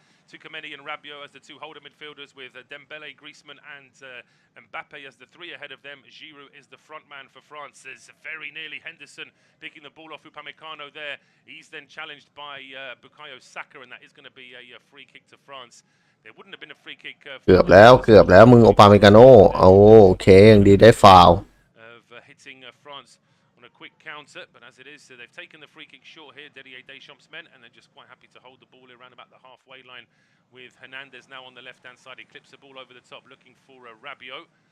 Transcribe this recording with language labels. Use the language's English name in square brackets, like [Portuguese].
[English] Tukameni and Rabiot as the 2 holder midfielders with Dembele, Griezmann and Mbappe as the 3 ahead of them. Giroud is the front man for France. There's very nearly Henderson picking the ball off Upamecano there. He's then challenged by Bukayo Saka and that is going to be a free kick to France. There wouldn't have been a free kick. [Thai] เกือบแล้วมึงโอปาเมกาโนโอเคยังดีได้ฟาวล์ [English] hitting France on a quick counter, but as it is, they've taken the free kick short here, Didier Deschamps' men, and they're just quite happy to hold the ball around about the halfway line with Hernandez now on the left-hand side. He clips the ball over the top, looking for Rabiot.